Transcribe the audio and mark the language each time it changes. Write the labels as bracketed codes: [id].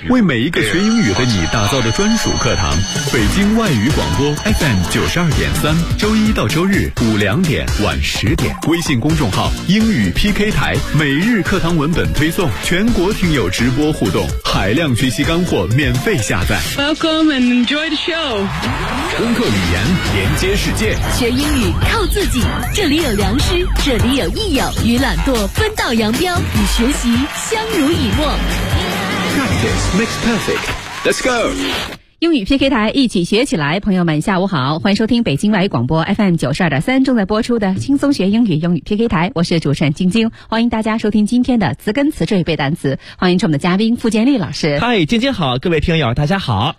[zh] 为每一个学英语的你打造的专属课堂。北京外语广播 FM 92.3，周一到周日5-10点，微信公众号英语 PK 台，每日课堂文本推送，全国听友直播互动，海量学习干货免费下载。 [en] Welcome and enjoy the show。 [zh] 攻克语言，连接世界。学英语靠自己，这里有良师，这里有益友，与懒惰分道扬镳，与学习相濡以沫。 [en] Practice makes perfect. Let's go. [zh] 英语 PK 台，一起学起来。朋友们下午好，欢迎收听北京外语广播 FM92.3 正在播出的轻松学英语，英语 PK 台，我是主持人晶晶，欢迎大家收听今天的词根词缀背单词，欢迎我们的嘉宾傅建立老师。嗨，晶晶好，各位听友大家好，